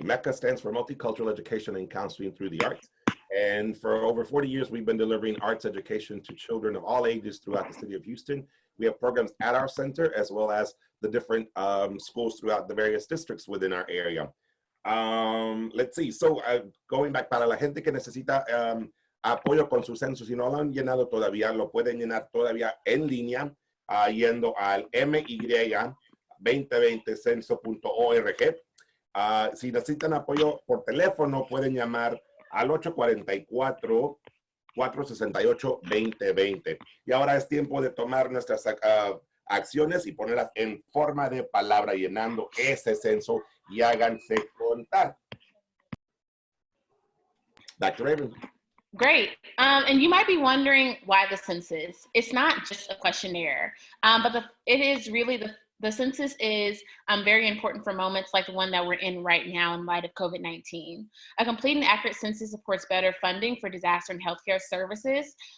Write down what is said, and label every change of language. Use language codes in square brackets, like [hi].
[en] Mecca stands for Multicultural Education and Counseling Through the Arts. And for over 40 years, we've been delivering arts education to children of all ages throughout the city of Houston. We have programs at our center, as well as the different schools throughout the various districts within our area. Let's see. So going back, [es] para la gente que necesita apoyo con su censo, si no lo han llenado todavía, lo pueden llenar todavía en línea, yendo al MY2020censo.org. Si necesitan apoyo por teléfono, pueden llamar al 844-468-2020. Y ahora es tiempo de tomar nuestras acciones y ponerlas en forma de palabra, llenando ese censo, y háganse contar. [en] Dr. Raven. Great. And you might be wondering why the census. It's not just a questionnaire, but it is really the census is very important for moments like the one that we're in right now in light of COVID-19. A complete and accurate census supports better funding for disaster and healthcare services.